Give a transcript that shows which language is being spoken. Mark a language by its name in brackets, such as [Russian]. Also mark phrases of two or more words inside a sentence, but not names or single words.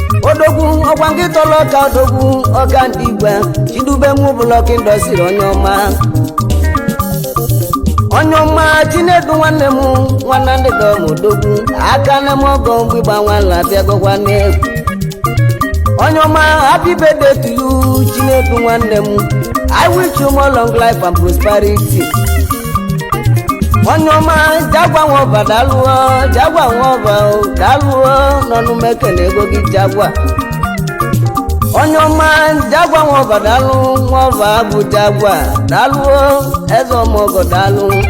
[Igbo] Odogwu, ọkwa nke tọrọ ọka odogwu, ọka ndị igwe, Chidube mụ Block Industry, onye ọma. Onye ọma Chinedu nwanne m, nwanna ndị dọm odogwu, aka na-eme ọgọ mgbe ịgba nwa ala bịa gọkwa n'egwu. Onye ọma, [English] happy birthday to you, [Igbo] Chinedu nwanne m. [English] I wish you more long life and prosperity. [Igbo] Onye ọma, Jagwa nwa ọba, daalụọ, Jagwa nwa ọba, o, daalụọ, n'ọnụ m ekele ego gị, Jagwa. Onye ọma, Jagwa nwa ọba, daalụ, nwa ọba bụ Jagwa, daalụọ, eze ọmọgọ, daalụ.